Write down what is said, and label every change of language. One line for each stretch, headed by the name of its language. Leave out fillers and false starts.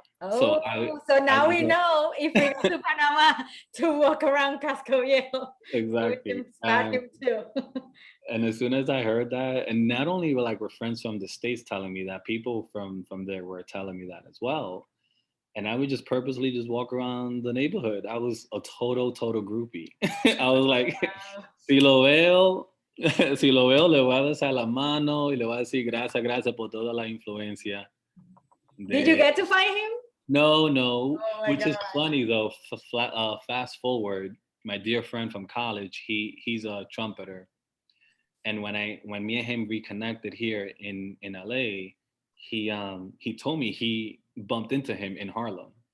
English: Oh, so now we know if we go to Panama to walk around Casco Viejo. Exactly. So we can spot him too. And as soon as I heard that, and not only were friends from the States telling me that, people from there were telling me that as well. And I would just purposely just walk around the neighborhood. I was a total groupie. I was like, wow.
Spanish: si lo veo, le voy a besar la mano y le voy a decir gracias por toda la influencia.
English: Did you get to find him? No, oh which God. is funny though. Fast forward, my dear friend from college, he's a trumpeter. And when me and him reconnected here in LA, he told me he bumped into him in Harlem.